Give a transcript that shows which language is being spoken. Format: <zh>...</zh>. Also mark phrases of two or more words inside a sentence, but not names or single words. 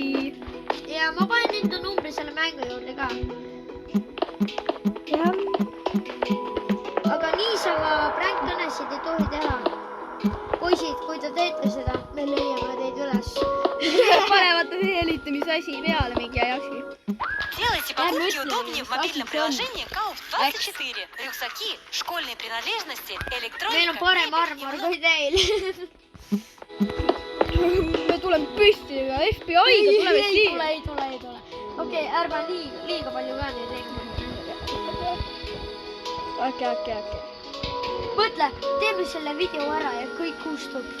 <et>ja ma panen enda numbri selle mängu juurde ka. jah. aga niisama prankkõnesid ei tohi teha. poisid, kui te teete seda, me leiame teid üles. Panevad helitamise asi peale mingi asi.</et> <ru>Делайте покупки удобнее в мобильном приложении Kaup24. Рюкзаки, школьные принадлежности, электроника.</ru> <et>Meil on parem armor kui teil. me tuleme püsti ja FBI-ga tuleme siia. ei tule. Okei, ärme liiga palju ka neid tegema. Okei. Mõtle, teeme selle video ära ja kõik kustub.</et>